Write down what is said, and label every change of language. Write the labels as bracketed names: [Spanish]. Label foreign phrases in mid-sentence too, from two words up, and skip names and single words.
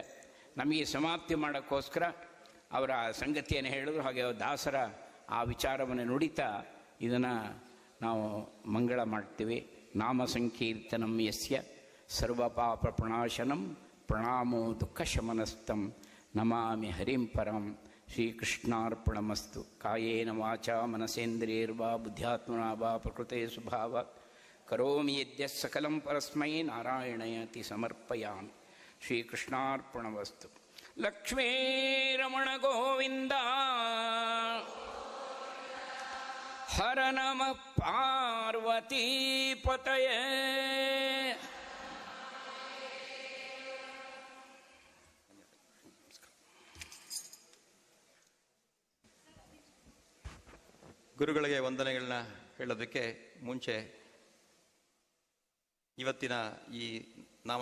[Kannada] ನಮಗೆ ಸಮಾಪ್ತಿ ಮಾಡೋಕ್ಕೋಸ್ಕರ ಅವರ ಸಂಗತಿಯನ್ನು ಹೇಳಿದ್ರು. ಹಾಗೆ ದಾಸರ ಆ ವಿಚಾರವನ್ನು ನುಡಿತಾ ಇದನ್ನು ನಾವು ಮಂಗಳ ಮಾಡ್ತೀವಿ. [Sanskrit] ನಾಮ ಸಂಕೀರ್ತನಂ ಯಸ್ಯ ಸರ್ವಪಾಪ ಪ್ರಣಾಶನಂ ಪ್ರಣಾಮೋ ದುಃಖ ಶಮನಸ್ತಂ ನಮಾಮಿ ಹರಿಂ ಪರಂ. ಶ್ರೀಕೃಷ್ಣಾರ್ಪಣಮಸ್ತು. ಕಾಯೇನ ವಾಚಾ ಮನಸೇಂದ್ರಿಯರ್ವಾ ಬುದ್ಧ್ಯಾತ್ಮನಾ ವಾ ಪ್ರಕೃತೆ ಸ್ವಭಾವಾತ್ ಕರೋಮಿ ಯದ್ಯ ಸಕಲಂ ಪರಸ್ಮೈ ನಾರಾಯಣಯತಿ ಸಮರ್ಪಯಾಮಿ. ಶ್ರೀಕೃಷ್ಣಾರ್ಪಣಮಸ್ತು. ಲಕ್ಷ್ಮೀ ರಮಣ ಗೋವಿಂದ ಹರ ನಮಃ ಪಾರ್ವತೀ ಪತಯೇ. [Kannada] ಗುರುಗಳಿಗೆ ವಂದನೆಗಳನ್ನ ಹೇಳೋದಕ್ಕೆ ಮುಂಚೆ ಇವತ್ತಿನ ಈ ನಾಮ